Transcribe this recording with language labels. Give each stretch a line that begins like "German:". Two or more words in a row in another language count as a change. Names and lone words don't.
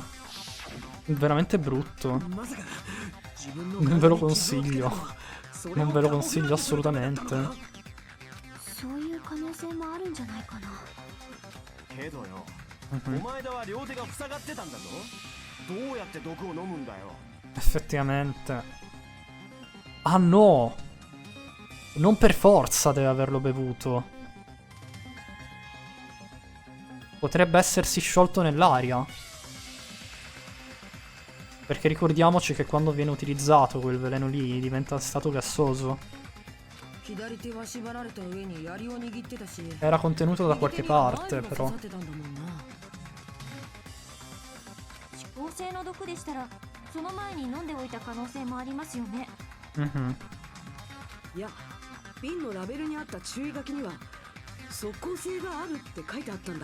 Italian: Veramente brutto.
Japanese: まさか自分の
Italian: Non ve lo
Japanese: 体に傷をつけたの
Italian: consiglio.
Japanese: はそれを
Italian: Non ve lo
Japanese: カモフラージュ
Italian: consiglio
Japanese: するためだった
Italian: assolutamente.
Japanese: のか？そういう可能性もあるんじゃないかなけどよ、 Mhm. お前だは両手が塞がってたんだぞ。どうやって毒を飲むんだよ。
Italian: Effettivamente. Ah no! Non per forza deve averlo bevuto. Potrebbe essersi sciolto nell'aria. Perché ricordiamoci che quando viene utilizzato quel veleno lì diventa stato gassoso.
Japanese: 左手は縛られた上に槍を握ってたし、
Italian: Era contenuto da qualche
Japanese: 右手には
Italian: parte,
Japanese: ナイフが
Italian: però.
Japanese: 刺さってたんだもんな。指向性の毒でしたら、その前に飲んでおいた可能性もありますよね。 Mhm. いや、瓶のラベルにあった注意書きには即効性があるって書いてあったんだ。